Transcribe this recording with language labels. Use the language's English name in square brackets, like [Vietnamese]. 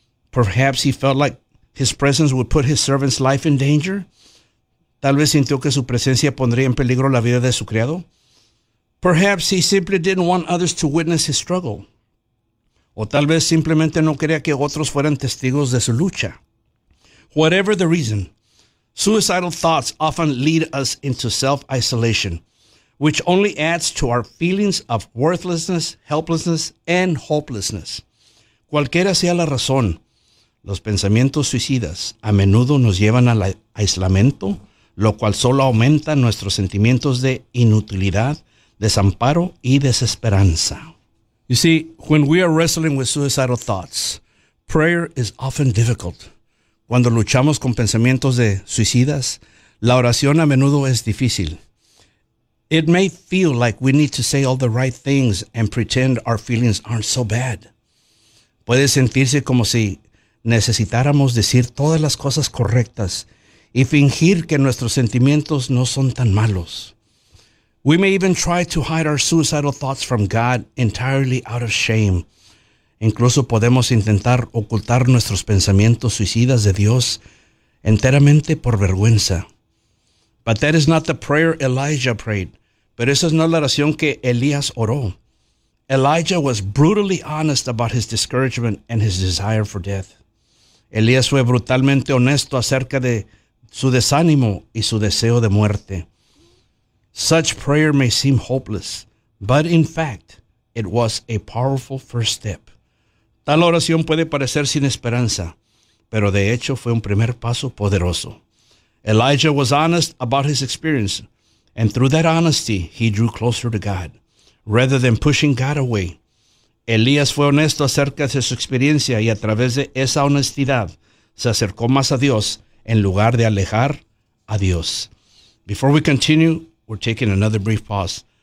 [English] Perhaps he felt like his presence would put his servant's life in danger. [Spanish] Tal vez sintió que su presencia pondría en peligro la vida de su criado. [English] Perhaps he simply didn't want others to witness his struggle. [Spanish] O tal vez simplemente no quería que otros fueran testigos de su lucha. [English] Whatever the reason, suicidal thoughts often lead us into self-isolation, which only adds to our feelings of worthlessness, helplessness, and hopelessness. [Spanish] Cualquiera sea la razón, los pensamientos suicidas a menudo nos llevan al aislamiento, lo cual solo aumenta nuestros sentimientos de inutilidad, desamparo y desesperanza. [English] You see, when we are wrestling with suicidal thoughts, prayer is often difficult. [Spanish] Cuando luchamos con pensamientos de suicidas, la oración a menudo es difícil. [English] It may feel like we need to say all the right things and pretend our feelings aren't so bad. [Spanish] Puede sentirse como si necesitáramos decir todas las cosas correctas y fingir que nuestros sentimientos no son tan malos. [English] We may even try to hide our suicidal thoughts from God entirely out of shame. [Spanish] Incluso podemos intentar ocultar nuestros pensamientos suicidas de Dios enteramente por vergüenza. [English] But that is not the prayer Elijah prayed. [Spanish] Pero esa es no la oración que Elías oró. [English] Elijah was brutally honest about his discouragement and his desire for death. [Spanish] Elías fue brutalmente honesto acerca de su desánimo y su deseo de muerte. [English] Such prayer may seem hopeless, but in fact, it was a powerful first step. [Spanish] Tal oración puede parecer sin esperanza, pero de hecho fue un primer paso poderoso. [English] Elijah was honest about his experience, and through that honesty, he drew closer to God, rather than pushing God away. [Spanish] Elías fue honesto acerca de su experiencia y a través de esa honestidad se acercó más a Dios en lugar de alejar a Dios. [English] Before we continue, we're taking another brief pause.